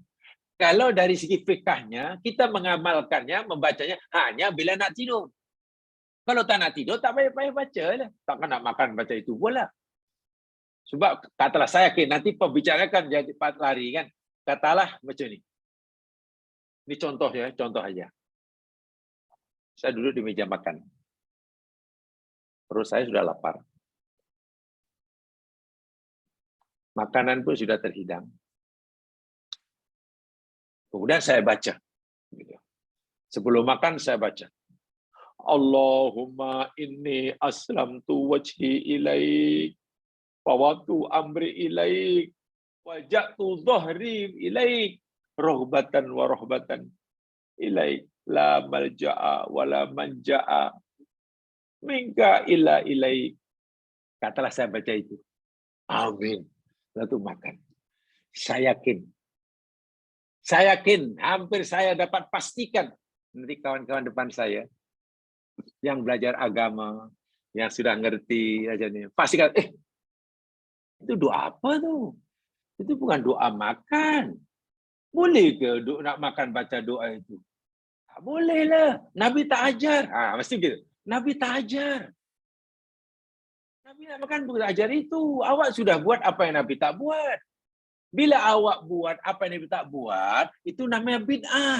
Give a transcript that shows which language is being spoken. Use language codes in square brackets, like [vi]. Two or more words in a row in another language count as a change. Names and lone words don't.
[ms] Kalau dari segi fikahnya, kita mengamalkannya, membacanya hanya bila nak tidur. Kalau tak nak tidur, tak payah baca lah. Takkan nak makan baca itu pula. Sebab katalah saya yakin nanti pembicarakan jadi 4 hari kan. Katalah macam ni. Ini contoh ya, contoh aja. Saya duduk di meja makan. Perut saya sudah lapar. Makanan pun sudah terhidang. Kemudian saya baca. Sebelum makan saya baca. [ar] اللهم إني أسلمت وجهي إليك. فوضت أمري إليك. ألجأت ظهري إليك. رغبة ورهبة إليك. لا ملجأ ولا منجا. منك إلا إليك. [ms] Katalah saya baca itu. Amin. Lalu makan. Saya yakin Saya yakin, hampir saya dapat pastikan nanti kawan-kawan depan saya yang belajar agama, yang [id] sudah ngerti aja nih, [ms] pastikan, itu doa apa tuh? Itu bukan doa makan. Boleh ke nak makan baca doa itu? Tak boleh lah. Nabi tak ajar. Mesti gitu. Nabi tak ajar. Nabi nak makan bukan ajar itu. Awak sudah buat apa yang Nabi tak buat. Bila awak buat apa yang Nabi tak buat, itu namanya bid'ah.